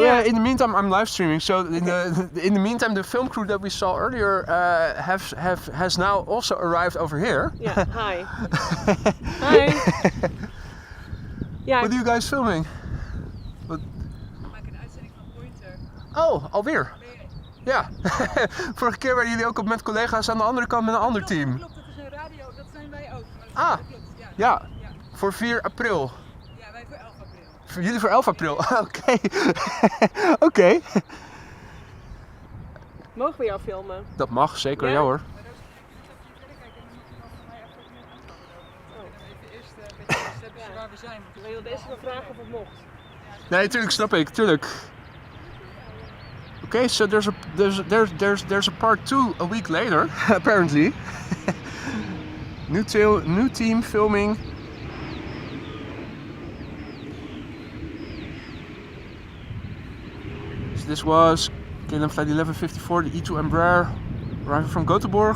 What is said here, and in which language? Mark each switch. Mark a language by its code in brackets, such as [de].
[en] In the meantime, I'm live streaming. So in the meantime, the film crew that we saw earlier has now also arrived over here. Yeah. Hi. Hi. What are you guys filming? [nl] Ik maak een uitzending van Pointer. Oh, alweer? Ja. Vorige keer waren jullie ook op met collega's aan de andere kant met een ander team. Klopt, dat is een radio, dat zijn wij ook. Ah, klopt, ja. Voor 4 april. Ja, wij voor 11 april. Voor jullie voor 11 april? Oké. Oké. Mogen we jou filmen? Dat mag, zeker, ja hoor. Maar dat is verder kijken en dan moet je dan van mij even even eerst een beetje steppen waar we zijn. Wil je deze wel vragen of het mocht? Nee, tuurlijk, snap ik, tuurlijk. [en] Okay, so there's a part 2 a week later, apparently. New team filming. So this was KLM flight 1154, the E2 Embraer, arriving from Gothenburg.